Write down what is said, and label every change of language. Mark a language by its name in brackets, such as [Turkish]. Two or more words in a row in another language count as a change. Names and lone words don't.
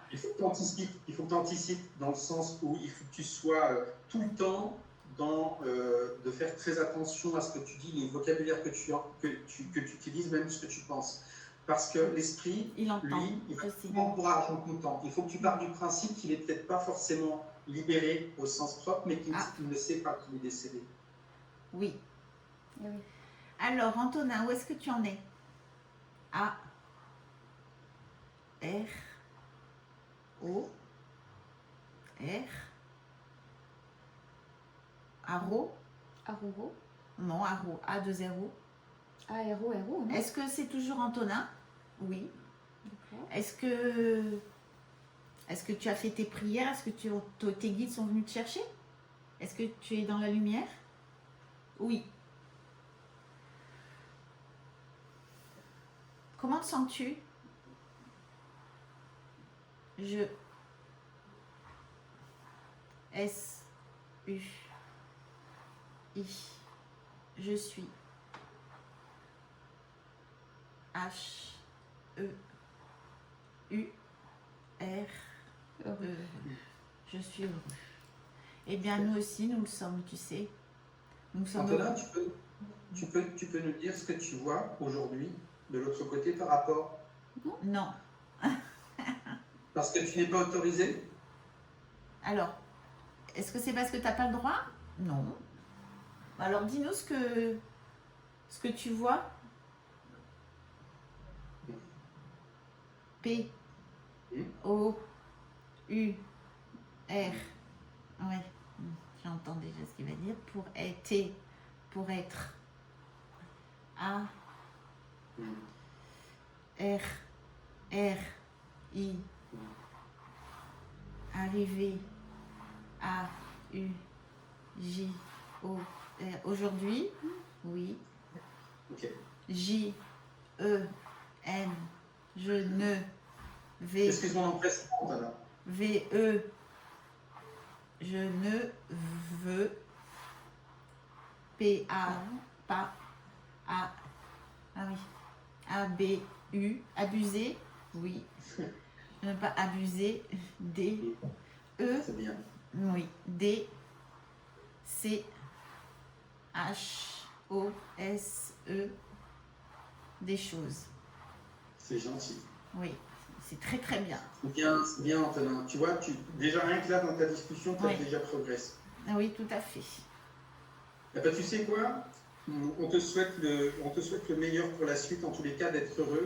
[French] Il faut que tu anticipes dans le sens où il faut que tu sois tout le temps de faire très attention à ce que tu dis, les vocabulaires que tu utilises, même ce que tu penses. Parce que l'esprit, Il entend lui, il va aussi. souvent pour argent comptant. Il faut que tu partes du principe qu'il n'est peut-être pas forcément libéré au sens propre, mais qu'il ne sait pas qu'il est décédé. Oui. Eh oui. Alors, Antonin, où est-ce que tu en es? A, R, O, R, Aro, Aroro. non, Aro, A de 0. A-R-O-R-O, non? Est-ce que c'est toujours Antonin? Oui. D'accord. Est-ce que tu as fait tes prières? Est-ce que tes guides sont venus te chercher? Est-ce que tu es dans la lumière? Oui. Comment te sens-tu? Je. S. U. I. Je suis. H. E. U. R. E. Je suis heureux. Eh bien, nous aussi, nous le sommes, tu sais. Nous sommes Antonin, heureux. tu peux nous dire ce que tu vois aujourd'hui de l'autre côté par rapport, Non. parce que tu n'es pas autorisé? Alors, est-ce que c'est parce que tu n'as pas le droit? Non. Alors, dis-nous ce que tu vois. P. O. U. R. Ouais. J'entends déjà ce qu'il va dire. Pour être. T. Pour être. A. R. R. I. Arrivé. A. U. J. O. R. Aujourd'hui. Oui. Ok. J. E. N. Je ne. V. Excuse mon empressement, Antonin. V. E. Je ne veux. P. A. Pas. A. Ah oui. A. B. U. Abuser. Oui. Ne pas abuser. D. E. C'est bien. Oui. D. C. H. O. S. E. Des choses. C'est gentil. Oui. C'est très très bien. C'est bien, Antonin. Tu vois, déjà rien que là dans ta discussion, tu as Oui. déjà progressé. Oui, tout à fait. Eh ben, tu sais quoi? On te souhaite le meilleur pour la suite, en tous les cas, d'être heureux.